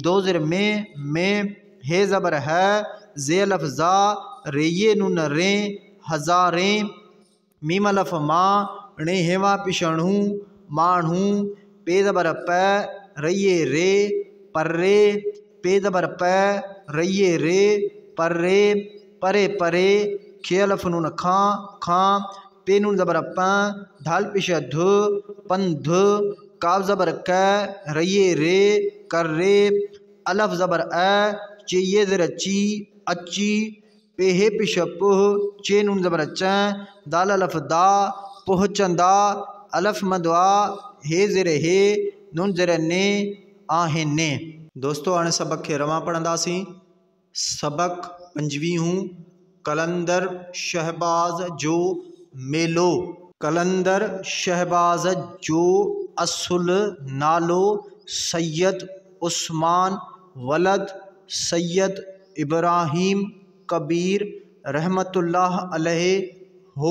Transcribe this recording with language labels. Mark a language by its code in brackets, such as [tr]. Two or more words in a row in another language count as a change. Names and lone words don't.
[sd] दो ज़ेर में, हे ज़बर है, जे अलफ जा, रेये नून रे, हज़ारें, मीम अलफ माँ, णे हेवा पिछणू, माण्हू, पे ज़बर पै, रये रे, पर्रे, पे ज़बर पै, रये रे, पर्रे, परे परे, खे अलफ नून खां, पे नून ज़बर पं, ढाल पिछ ध, पंध, काफ ज़बर कै, रये रे, कर्रे, अलफ ज़बर अ, चे ये ज़ेर ची, अची, पे हे पिछ पुह, चे नून ज़बर चं, दाल अलफ दा, पहुँचंदा, अलफ मदवा, हे ज़ेर हे, नून ज़ेर ने, आहिने। दोस्तों हाणे सबक खे रवां पढ़ंदासीं। सबक 25 कलंदर शहबाज जो मेलो। कलंदर शहबाज जो असुल नालो सैयद उस्मान वलद सैयद इब्राहिम कबीर [ar] رحمة الله عليه [sd] हो।